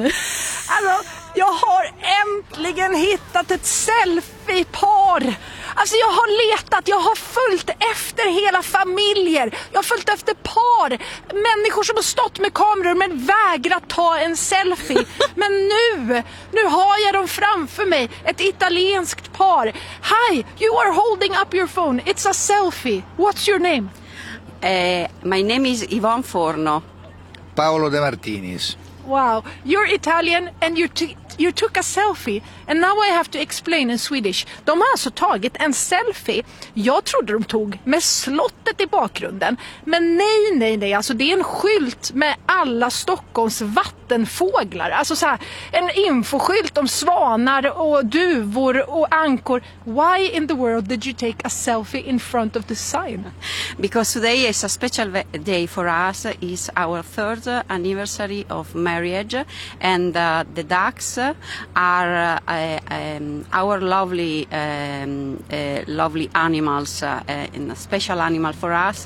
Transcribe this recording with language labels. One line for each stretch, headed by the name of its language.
Swedish: Alltså, jag har äntligen hittat ett selfie-par. Alltså, jag har letat, jag har följt efter hela familjer. Jag har följt efter par, människor som har stått med kameror men vägrat ta en selfie. Men nu har jag dem framför mig, ett italienskt par.
English: Hi, you are holding up your phone. It's a selfie. What's your name? My name is Ivan Forno. Paolo De Martinis. Wow, you're Italian and you took a selfie. And now I have to explain in Swedish.
Swedish: De har alltså tagit en selfie. Jag trodde de tog med slottet i bakgrunden. Men nej. Alltså, det är en skylt med alla Stockholms vattenfåglar. Alltså så här, en infoskylt om svanar och duvor och ankor.
English: Why in the world did you take a selfie in front of the sign? Because today is a special day for us. It's our third anniversary of marriage. And the ducks are... our lovely lovely animals, a special animal for us.